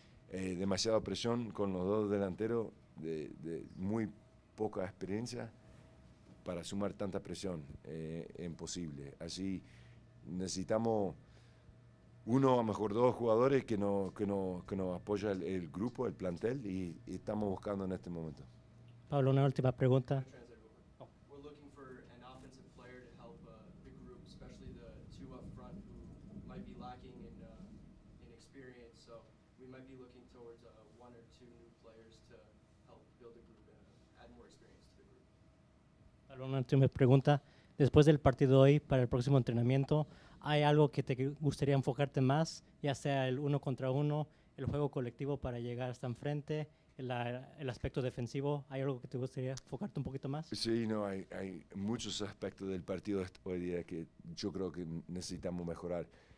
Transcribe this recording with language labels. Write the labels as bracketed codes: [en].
[es] Demasiada presión con los 2 delanteros de muy poca experiencia para sumar tanta presión, imposible. Así necesitamos uno, a lo mejor 2 jugadores que nos apoya el grupo, el plantel, y estamos buscando en este momento. Pablo, una última pregunta. [en] We're looking for an offensive player to help the group, especially the 2 up front who might be lacking in experience, so we might be looking towards one or two new players to help build a group and add more experience to the group. [es] Pablo, una última pregunta. Después del partido de hoy, para el próximo entrenamiento, ¿hay algo que te gustaría enfocarte más, ya sea el uno contra uno, el juego colectivo para llegar hasta enfrente, el aspecto defensivo? ¿Hay algo que te gustaría enfocarte un poquito más? Sí, no, hay muchos aspectos del partido hoy día que yo creo que necesitamos mejorar.